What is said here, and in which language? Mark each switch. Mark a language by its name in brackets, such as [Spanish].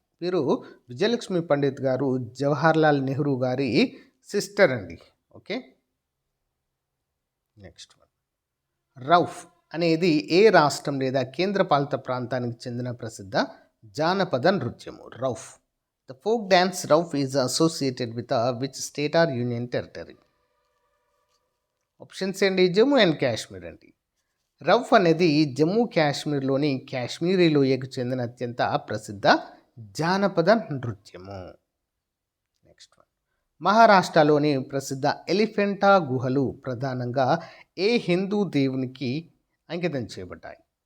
[Telugu] వీరు విజయలక్ష్మి పండిత్ గారు జవహర్లాల్ నెహ్రూ గారి సిస్టర్ అండి. ఓకే. Next one. రౌఫ్ అనేది ఏ రాష్ట్రం లేదా కేంద్రపాలిత ప్రాంతానికి చెందిన ప్రసిద్ధ జానపద నృత్యము? Rauf. [English] The folk dance Rauf is associated with which state or union territory? [Telugu] Options అండి. జమ్మూ అండ్ కాశ్మీర్ అండి. రౌఫ్ అనేది జమ్మూ కాశ్మీర్లోని కాశ్మీరీ లోయకు చెందిన అత్యంత ప్రసిద్ధ జానపద నృత్యము. Next one. మహారాష్ట్రలోని ప్రసిద్ధ ఎలిఫెంటా గుహలు ప్రధానంగా ఏ హిందూ దేవునికి అంకితం చేయబడ్డాయి?